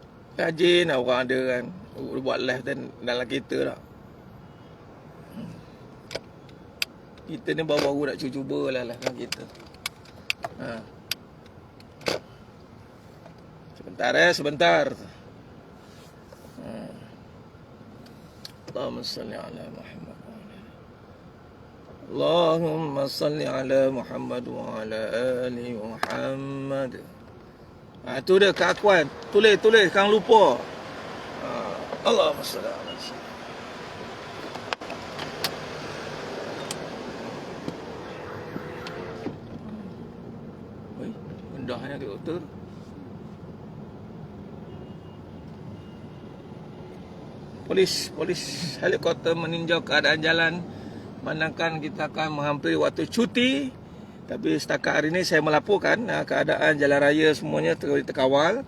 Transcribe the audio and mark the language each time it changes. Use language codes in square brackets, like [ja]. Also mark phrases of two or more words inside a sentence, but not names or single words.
[ms] Rajin lah orang ada kan buat live dan dalam kereta lah. Kita ni baru-baru nak cuba lah dalam kereta. Sebentar sebentar. [ar] اللهم صل على محمد. اللهم صل على محمد وعلى آل محمد. [ms] Tu dia keakuan. Tulis jangan lupa. [ar] اللهم صل على محمد. [ms] Mendahnya di doktor. Polis helikopter meninjau keadaan jalan. Manakala kita akan menghampiri waktu cuti. Tapi setakat hari ini saya melaporkan keadaan jalan raya semuanya terkawal.